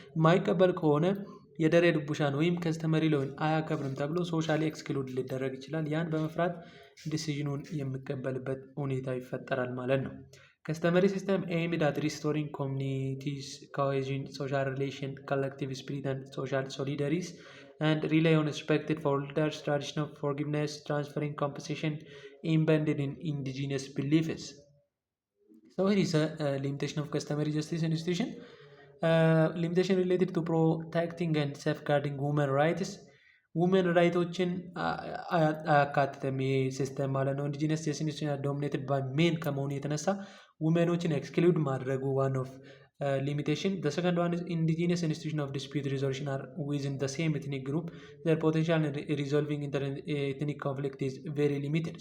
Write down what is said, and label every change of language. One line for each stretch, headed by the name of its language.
Amharic: የማይቀበል ከሆነ የደሬ ዱቡሻን ወይም ከስተመሪ ሎውን አያከብርም ተብሎ ሶሻሊ ኤክስክሉድ ሊደረግ ይችላል። ያን በመፍራት ዲሲዥኑን የሚቀበልበት ሁኔታ ይፈጠራል ማለት ነው።
English: ከስተመሪ ሲስተም ኤይምድ አት ሪስቶሪንግ ኮሚኒቲስ ኮሄዥን ሶሻል ሪሌሽን ኮሌክቲቭ ስፒሪት ኤንድ ሶሻል ሶሊዳሪቲስ and rely on respected for elders, tradition of forgiveness, transferring compensation embedded in indigenous beliefs. So here is a limitation of customary justice institution. Limitation related to protecting and safeguarding women rights.
Amharic: ውመን ራይቶችን አያካትትም ይሄ ሲስተም ማለት ነው።
English: ኢንዲጂነስ ኢንስቲትዩሽን ዶሚኔትድ ባይ ሜን
Amharic: ከመሆኑ የተነሳ ውመኖችን ኤክስክሉድ ማድረጉ
English: ዋን ኦፍ limitation. The second one is indigenous institution of dispute resolution are within the same ethnic group. Their potential in resolving inter-ethnic conflict is very limited.